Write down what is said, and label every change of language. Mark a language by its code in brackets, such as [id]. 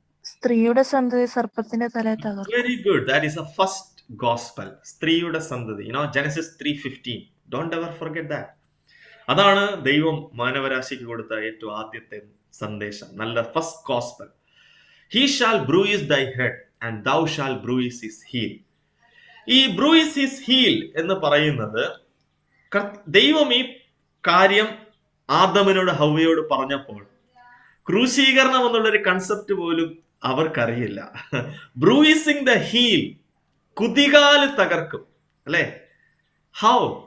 [ml] സ്ത്രീയുടെ സന്തതി സർപ്പത്തിന്റെ തലയെ തകർക്കും. [en] Very good, that is the first gospel. [ml] സ്ത്രീയുടെ സന്തതി, [en] Genesis 3:15. Don't ever forget that. [ml] അതാണ് ദൈവം മാനവരാശിക്ക് കൊടുത്ത ഏറ്റവും ആദ്യത്തെ സന്ദേശം, നല്ല first gospel. [en] He shall bruise thy head and thou shall bruise his heel. [ml] ഈ [en] bruise his heel [ml] എന്ന് പറയുന്നത് ദൈവം ഈ കാര്യം ആദമിനോട് ഹവ്വയോട് പറഞ്ഞപ്പോൾ ക്രൂശീകരണം എന്നുള്ളൊരു കൺസെപ്റ്റ് പോലും അവർക്കറിയില്ല. [en] bruising the heel, [ml] കുതികാല് തകർക്കും, അല്ലെ? [en] How?